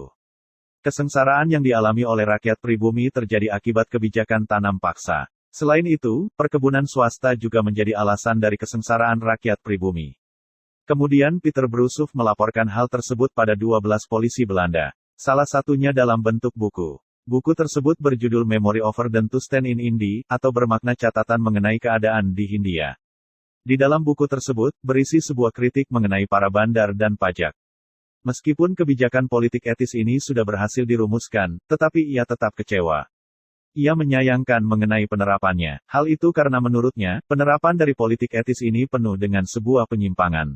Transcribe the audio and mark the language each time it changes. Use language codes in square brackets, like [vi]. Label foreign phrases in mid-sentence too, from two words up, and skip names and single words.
[id] Kesengsaraan yang dialami oleh rakyat pribumi terjadi akibat kebijakan tanam paksa. Selain itu, perkebunan swasta juga menjadi alasan dari kesengsaraan rakyat pribumi. Kemudian Peter Brushoff melaporkan hal tersebut pada 12 polisi Belanda. Salah satunya dalam bentuk buku. Buku tersebut berjudul Memory over den Toestand in Indie, atau bermakna catatan mengenai keadaan di Hindia. Di dalam buku tersebut, berisi sebuah kritik mengenai para bandar dan pajak. Meskipun kebijakan politik etis ini sudah berhasil dirumuskan, tetapi ia tetap kecewa. Ia menyayangkan mengenai penerapannya. Hal itu karena menurutnya, penerapan dari politik etis ini penuh dengan sebuah penyimpangan.